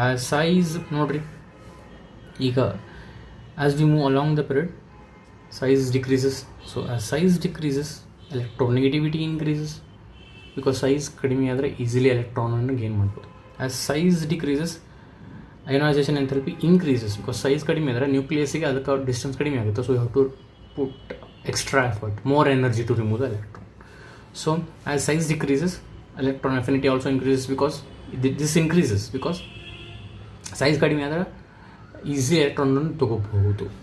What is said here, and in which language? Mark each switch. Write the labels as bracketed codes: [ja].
[kn] Size ನೋಡ್ರಿ, ಈಗ [en] As we move along the period size decreases. So as size decreases, electronegativity increases, because size [kn] ಕಡಿಮೆ ಆದರೆ easily ಎಲೆಕ್ಟ್ರಾನನ್ನು gain ಮಾಡ್ಬೋದು. [en] as size decreases, ionisation enthalpy increases, because size [kn] ಕಡಿಮೆ ಆದರೆ ನ್ಯೂಕ್ಲಿಯಸ್ಸಿಗೆ ಅದಕ್ಕೆ distance ಕಡಿಮೆ ಆಗುತ್ತೆ. [en] So you have to put extra effort, more energy to remove the electron. So as size decreases, electron affinity also increases, because this increases because size [kn] ಕಡಿಮೆ ಆದರೆ easy ಎಲೆಕ್ಟ್ರಾನನ್ನು ತೊಗೋಬಹುದು.